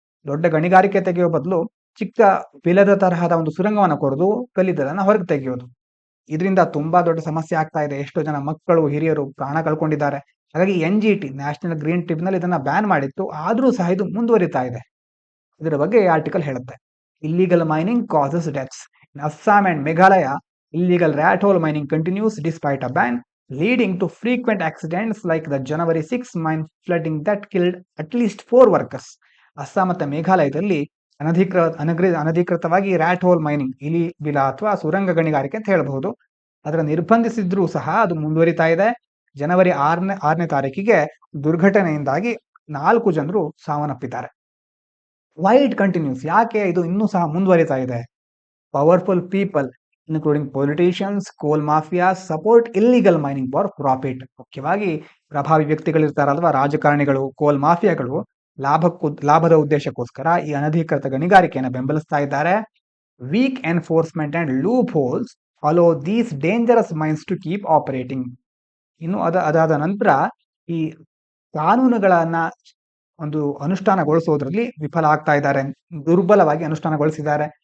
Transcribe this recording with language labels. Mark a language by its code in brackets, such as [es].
[kn] ದೊಡ್ಡ ಗಣಿಗಾರಿಕೆ ತೆಗೆಯೋ ಬದಲು ಚಿಕ್ಕ ಬಿಲದ ತರಹದ ಒಂದು ಸುರಂಗವನ್ನು ಕೊರೆದು ಕಲ್ಲಿದ್ದಲನ್ನ ಹೊರಗೆ ತೆಗೆಯೋದು. ಇದರಿಂದ ತುಂಬಾ ದೊಡ್ಡ ಸಮಸ್ಯೆ ಆಗ್ತಾ ಇದೆ. ಎಷ್ಟೋ ಜನ ಮಕ್ಕಳು, ಹಿರಿಯರು ಪ್ರಾಣ ಕಳ್ಕೊಂಡಿದ್ದಾರೆ. ಹಾಗಾಗಿ NGT, ನ್ಯಾಷನಲ್ ಗ್ರೀನ್ ಟ್ರಿಬ್ಯುನಲ್, ಇದನ್ನ ಬ್ಯಾನ್ ಮಾಡಿತ್ತು, ಆದ್ರೂ ಸಹ ಇದು ಮುಂದುವರಿತಾ ಇದೆ. ಇದರ ಬಗ್ಗೆ ಈ ಆರ್ಟಿಕಲ್ ಹೇಳುತ್ತೆ. [en] Illegal mining causes deaths. In Assam and Meghalaya, illegal rat hole mining continues despite a ban, leading to frequent accidents like the January 6 mine flooding that killed at least 4 workers. [kn] Assam ಮತ್ತು ಮೇಘಾಲಯದಲ್ಲಿ ಅನಧಿಕೃತವಾಗಿ ರ್ಯಾಟ್ ಹೋಲ್ ಮೈನಿಂಗ್, ಇಲಿ ಬಿಲ ಅಥವಾ ಸುರಂಗ ಗಣಿಗಾರಿಕೆ ಅಂತ ಹೇಳಬಹುದು, ಅದರ ನಿರ್ಬಂಧಿಸಿದ್ರೂ ಸಹ ಅದು ಮುಂದುವರಿತಾ ಇದೆ. ಜನವರಿ 6ನೇ ತಾರೀಕಿಗೆ ದುರ್ಘಟನೆಯಿಂದಾಗಿ 4 ಜನರು ಸಾವನ್ನಪ್ಪಿದ್ದಾರೆ. [en] Why it continues? [kn] ಯಾಕೆ ಇದು ಇನ್ನೂ ಸಹ ಮುಂದುವರಿತಾ ಇದೆ? [en] Powerful people including politicians, coal mafias support illegal mining for profit. [kn] ಮುಖ್ಯವಾಗಿ ಪ್ರಭಾವಿ ವ್ಯಕ್ತಿಗಳಿರ್ತಾರಲ್ವಾ, ರಾಜಕಾರಣಿಗಳು, ಕೋಲ್ ಮಾಫಿಯಾಗಳು ಲಾಭದ ಉದ್ದೇಶಕ್ಕೋಸ್ಕರ ಈ ಅನಧಿಕೃತ ಗಣಿಗಾರಿಕೆಯನ್ನು ಬೆಂಬಲಿಸ್ತಾ ಇದ್ದಾರೆ. [en] Weak enforcement and loopholes allow these dangerous mines to keep operating. [kn] ಇನ್ನು ಅದಾದ ನಂತರ ಈ ಕಾನೂನುಗಳನ್ನ ಒಂದು ಅನುಷ್ಠಾನಗೊಳಿಸೋದ್ರಲ್ಲಿ ವಿಫಲ ಆಗ್ತಾ ಇದ್ದಾರೆ, ದುರ್ಬಲವಾಗಿ ಅನುಷ್ಠಾನಗೊಳಿಸಿದ್ದಾರೆ.